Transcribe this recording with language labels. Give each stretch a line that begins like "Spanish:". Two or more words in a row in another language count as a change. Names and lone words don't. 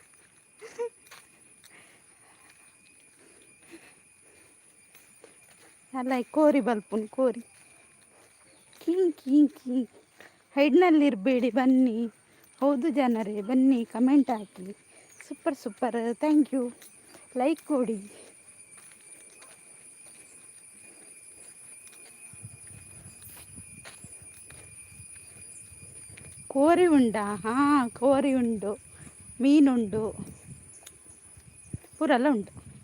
Tulu: ಅಲ್ಲ ಕೋರಿ ಬಲ್ಪುನ್ ಕೋರಿ
English: king king king.
Kannada: ಹೈಡ್ನಲ್ಲಿರಬೇಡಿ, ಬನ್ನಿ. ಹೌದು ಜನರೇ, ಬನ್ನಿ, ಕಮೆಂಟ್ ಹಾಕಿ.
English: super super, thank you.
Kannada: ಲೈಕ್ ಕೊಡಿ.
Tulu: ಕೋರಿ ಉಂಡಾ? ಹಾಂ, ಕೋರಿ ಉಂಡು, ಮೀನುಂಡು, ಪೂರೆಲ್ಲ ಉಂಟು.